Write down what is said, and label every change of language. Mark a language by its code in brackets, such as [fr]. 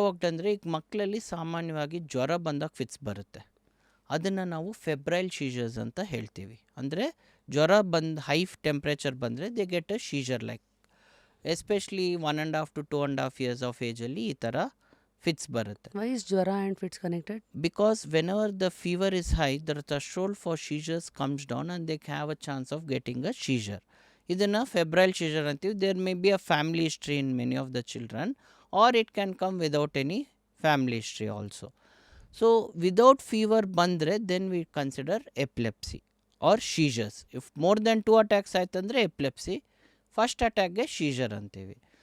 [kn] ಅಂದರೆ ಈಗ ಮಕ್ಕಳಲ್ಲಿ ಸಾಮಾನ್ಯವಾಗಿ ಜ್ವರ ಬಂದಾಗ ಫಿಟ್ಸ್ ಬರುತ್ತೆ, ಅದನ್ನು ನಾವು ಫೆಬ್ರೈಲ್ ಶೀಜರ್ಸ್ ಅಂತ ಹೇಳ್ತೀವಿ. ಅಂದರೆ ಜ್ವರ ಬಂದು ಹೈ ಟೆಂಪ್ರೇಚರ್ ಬಂದರೆ [en] they get a seizure like, [kn] especially 1.5 to 2.5 years of ಏಜಲ್ಲಿ ಈ ಥರ ಫಿಟ್ಸ್ ಬರುತ್ತೆ. [en] Why is ಜ್ವರ and fits connected? Because whenever the fever is high, the threshold for seizures comes down and they have a chance of getting a seizure. [kn] ಇದನ್ನು febrile ಶೀಜರ್ ಅಂತೀವಿ. [en] There may be a family history in many of the children, or it can come without any family history also. So without fever ಬಂದರೆ then we consider epilepsy or seizures. If more than 2 attacks [kn] ಆಯ್ತಂದರೆ ಎಪ್ಲೆಪ್ಸಿ, first ಅಟ್ಯಾಕ್ಗೆ ಶೀಜರ್ ಅಂತೀವಿ.